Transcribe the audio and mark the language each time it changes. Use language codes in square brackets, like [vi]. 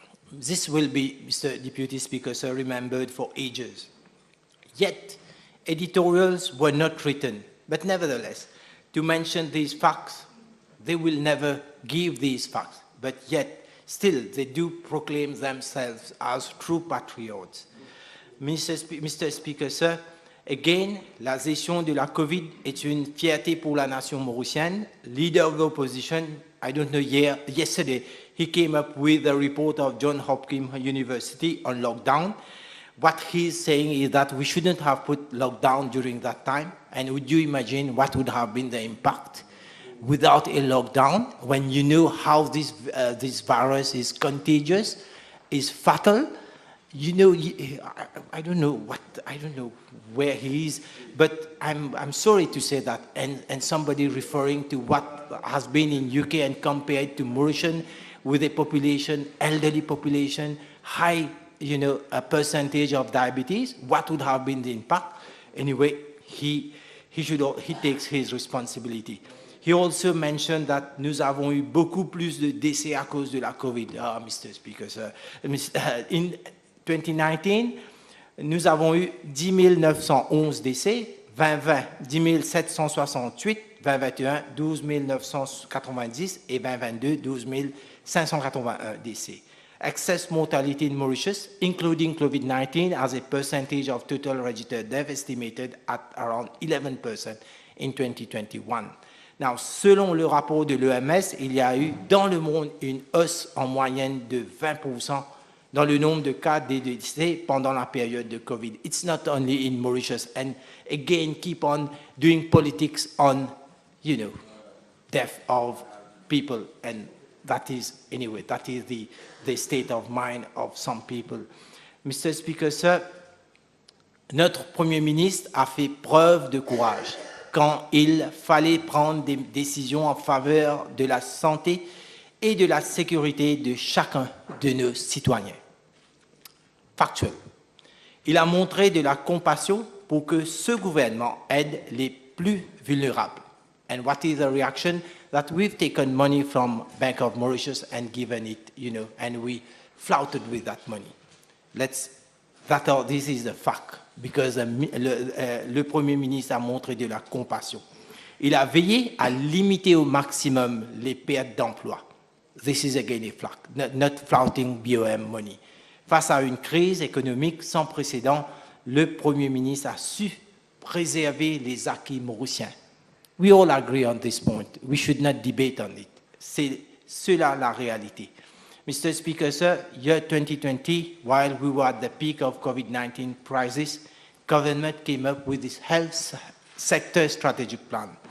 [en] This will be, Mr. Deputy Speaker, sir, remembered for ages. Yet, editorials were not written, but nevertheless, to mention these facts, they will never give these facts, but yet, still, they do proclaim themselves as true patriots. Mr. Speaker, sir, again, [fr] la gestion de la COVID est une fierté pour la nation mauricienne. [en] Leader of the opposition, I don't know, yesterday, he came up with a report of Johns Hopkins University on lockdown. What he's saying is that we shouldn't have put lockdown during that time. And would you imagine what would have been the impact without a lockdown when you know how this virus is contagious, is fatal? You know, I don't know where he is, but I'm sorry to say that, and somebody referring to what has been in UK and compared to Mauritian with a population, elderly population, high, you know, a percentage of diabetes, what would have been the impact? Anyway, he takes his responsibility. He also mentioned that [fr] nous avons eu beaucoup plus de décès à cause de la COVID. [en] Ah, Mr. Speaker, sir. In 2019, [fr] nous avons eu 10 911 décès, 2020, 10 768, 2021, 12 990 et 2022, 12 581 décès. [en] Excess mortality in Mauritius, including COVID-19, as a percentage of total registered deaths estimated at around 11% in 2021. Now, [fr] selon le rapport de l'OMS, il y a eu dans le monde une hausse en moyenne de 20% dans le nombre de cas de décès pendant la période de COVID. [en] It's not only in Mauritius, and again, keep on doing politics on, you know, death of people, and that is, anyway, that is the state of mind of some people. Mr. Speaker, sir, [fr] notre Premier ministre a fait preuve de courage quand il fallait prendre des décisions en faveur de la santé et de la sécurité de chacun de nos citoyens. Factuel. Il a montré de la compassion pour que ce gouvernement aide les plus vulnérables. [en] And what is the reaction? That we've taken money from Bank of Mauritius and given it, you know, and we flouted with that money. This is the fact, because [fr] le Premier ministre a montré de la compassion. Il a veillé à limiter au maximum les pertes d'emploi. [en] This is again a fact, not flouting BOM money. [fr] Face à une crise économique sans précédent, le Premier ministre a su préserver les acquis mauriciens. [en] We all agree on this point. We should not debate on it. [fr] C'est cela la réalité. [en] Mr. Speaker, sir, year 2020, while we were at the peak of COVID-19 crisis, government came up with this health sector strategic plan.